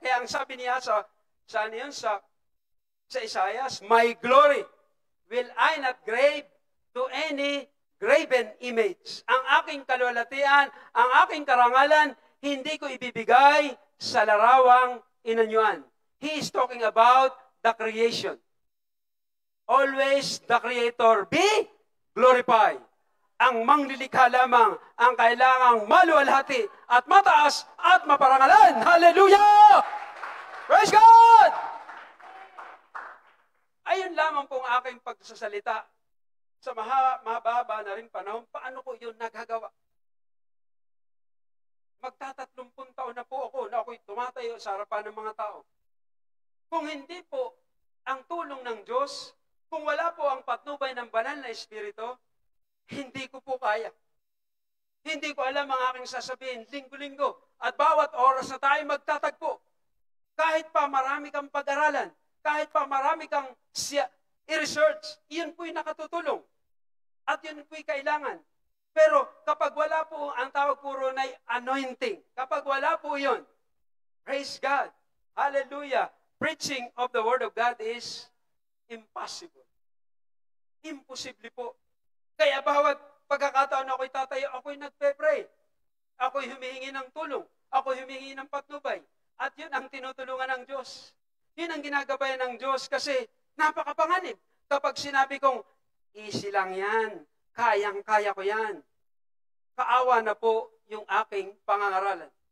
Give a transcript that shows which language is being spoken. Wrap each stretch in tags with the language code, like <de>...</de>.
<tl>Kaya ang sabi niya sa Isaias,</tl> <en>"My glory will I not grave to any graven image."</en> <tl>Ang aking kalwalatian, ang aking karangalan, hindi ko ibibigay sa larawang inanyuan.</tl> <en>He is talking about the creation. Always the Creator be glorified.</en> <tl>Ang manglilikha lamang ang kailangang maluwalhati at mataas at maparangalan.</tl> <en>Hallelujah! Praise God!</en> <tl>Ayun lamang pong aking pagsasalita sa mahaba na rin panahon. Paano ko yun nagagawa? Magtatatlong taon na po ako na ako'y tumatayo sa harapan ng mga tao. Kung hindi po ang tulong ng Diyos, kung wala po ang patnubay ng banal na Espiritu, hindi ko po kaya. Hindi ko alam ang aking sasabihin linggo-linggo at bawat oras na tayo magtatagpo. Kahit pa marami kang pag-aralan, kahit pa marami kang i-research, iyon po'y nakatutulong. At yun po'y kailangan. Pero kapag wala po, ang tawag puro na anointing. Kapag wala po yun,</tl> <en>praise God. Hallelujah. Preaching of the Word of God is impossible.</en> <tl>Imposible po. Kaya bawat pagkakataon ako'y tatayo, ako'y nagpe-pray. Ako'y humihingi ng tulong. Ako'y humihingi ng patnubay. At yun ang tinutulungan ng Diyos. Yun ang ginagabayan ng Diyos kasi napakapanganib. Kapag sinabi kong, easy lang yan, kayang-kaya ko yan, kaawa na po yung aking pangangaralan.</tl>